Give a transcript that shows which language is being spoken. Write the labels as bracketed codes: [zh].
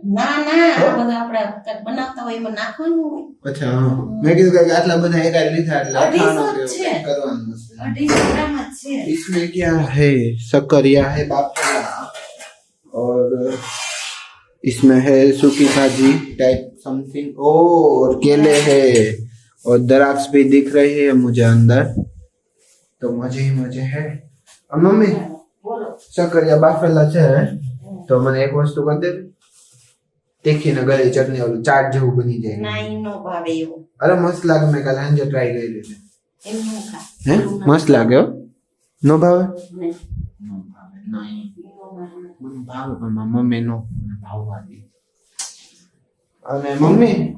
[gu] ના બધું આપણે બનાવતા હોય એમાં નાખવાનું હોય અચ્છા મેં કીધું કે આટલા બધા એકાદ લીધા એટલે ખાણું કેવું કરવાનું 250 ग्राम છે [hi] इसमें क्या है सकरिया है बाफला और इसमें है सूखी भाजी टाइप समथिंग और केले है और दराक्ष भी दिख रही है मुझे अंदर तो मजे ही मजे है अब मम्मी [gu] બોલો सकरिया बाफेला છે તો મને એક વસ્તુ કરી દે તીખી ને ગળી ચટણી ઓલું ચાટ જેવું બની જાય ના ઈ નો ભાવે એવું અરે મસ્ત લાગે મેં કાલે સાંજે ટ્રાય કરી લીધી એમ નો ખા હે મસ્ત લાગે હો નો ભાવે નહીં નો ભાવે નહીં મને ભાવે પણ મારી મમ્મી નો ભાવવા દે અને મમ્મી